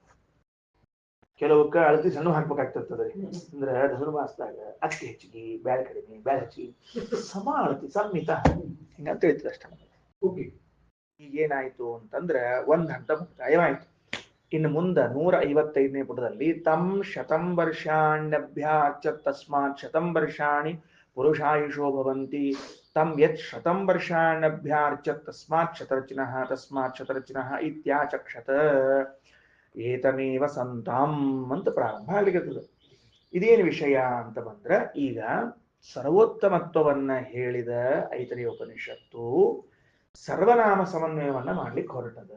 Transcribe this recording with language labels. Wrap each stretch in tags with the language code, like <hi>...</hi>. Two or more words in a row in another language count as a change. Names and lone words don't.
<kn>ಕೆಲವಕ್ಕ ಅಳತಿ ಸಣ್ಣ ಹಾಕ್ಬೇಕಾಗ್ತಿರ್ತದೆ, ಅಂದ್ರೆ ಧನುರ್ಮಾಸದಾಗ ಅಕ್ಕಿ ಹೆಚ್ಚಿಗೆ, ಬ್ಯಾಳೆ ಕಡಿಮೆ, ಬ್ಯಾಳೆ ಹೆಚ್ಚಿಗೆ, ಸಮ ಅಳತಿ ಸಂಹಿತ ಹಿಂಗಂತ ಹೇಳ್ತದೆ ಅಷ್ಟ. ಈಗೇನಾಯ್ತು ಅಂತಂದ್ರೆ ಒಂದ್ ಹಂತ ಮುಕ್ತಾಯವಾಯ್ತು. ಇನ್ನು ಮುಂದ 155ನೇ ಪುಟದಲ್ಲಿ</kn> <sa>ತಂ ಶತಂ ವರ್ಷಾಣ್ಯಭ್ಯಾಚ ತಸ್ಮಾತ್ ಶತಂ ವರ್ಷಾಣಿ ಪುರುಷಾಯುಷೋ ಭವಂತಿ ತಂ ಯತ್ ಶತಂ ವರ್ಷಾಣ್ಯಭ್ಯಾರ್ಚ ತಸ್ಮಾತ್ ಶತರ್ಚಿನಃ ತಸ್ಮಾತ್ ಶತರ್ಚಿನಃ ಇತ್ಯಾಚಕ್ಷತ ಏತಮೇವ ಸಂತಾಂ</sa> <kn>ಅಂತ ಪ್ರಾರಂಭ ಆಗ್ಲಿಕ್ಕೆ. ಇದೇನು ವಿಷಯ ಅಂತ ಬಂದ್ರೆ, ಈಗ ಸರ್ವೋತ್ತಮತ್ವವನ್ನ ಹೇಳಿದ ಐತರೇಯ ಉಪನಿಷತ್ತು ಸರ್ವನಾಮ ಸಮನ್ವಯವನ್ನ ಮಾಡ್ಲಿಕ್ಕೆ ಹೊರಟದ.</kn>